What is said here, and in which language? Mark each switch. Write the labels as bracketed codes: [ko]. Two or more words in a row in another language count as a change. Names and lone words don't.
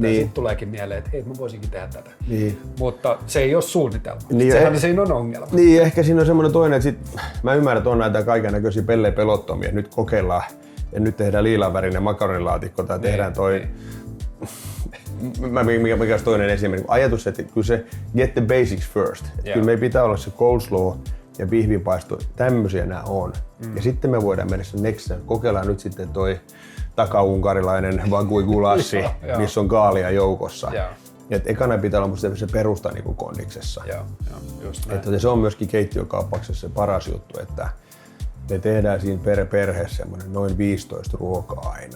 [fi] Ja sitten tuleekin mieleen, että hei, mä voisinkin tehdä tätä. Mutta se ei ole suunnitelma. Sehän siinä on ongelma. Niin, ehkä siinä on semmoinen toinen, että mä ymmärrän, että on näitä kaikennäköisiä pellepelottomia. Nyt kokeillaan. Ja nyt tehdään liilanvärinen makaronilaatikko tai tehdään toi, mikä olisi toinen esimerkki. Ajatus, että kyllä se [en] get the basics first. [fi] Kyllä meidän pitää olla se coleslaw ja pihvinpaisto, tämmöisiä nämä on. Ja sitten me voidaan mennä sen [en] next step. [fi] Kokeillaan nyt sitten toi takaunkarilainen vagui gulassi, missä on kaalia joukossa. Et ekana pitää olla se perusta niin kuin kondiksessa. Että se on myöskin keittiökauppauksessa se paras juttu, että me tehdään siinä per perhe semmoinen noin 15 ruokaa aina.